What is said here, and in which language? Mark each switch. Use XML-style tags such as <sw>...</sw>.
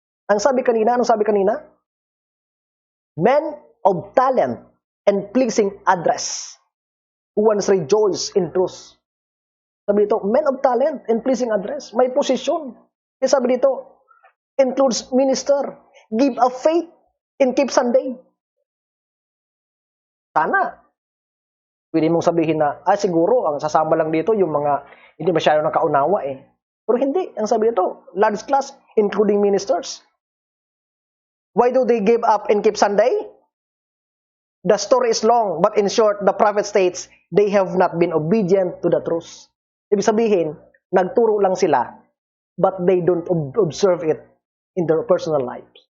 <tl>Anong sabi kanina?</tl> <en>Men of talent and pleasing address, who once rejoice in truth.</en> <tl>Sabi dito,</tl> <en>men of talent and pleasing address.</en> <tl>May posisyon. Kaya sabi dito,</tl> <en>includes minister, give of faith, and keep Sunday.</en> <tl>Sana, pwede mong sabihin na, siguro, ang sasama lang dito yung mga hindi masyado nakaunawa eh. Pero hindi. Ang sabi dito,</tl> <en>large class, including ministers. Why do they give up and keep Sunday? The story is long, but in short, the prophet states, they have not been obedient to the truth.</en> <tl>Ibig sabihin, nagturo lang sila,</tl> <en>but they don't observe it in their personal lives.</en>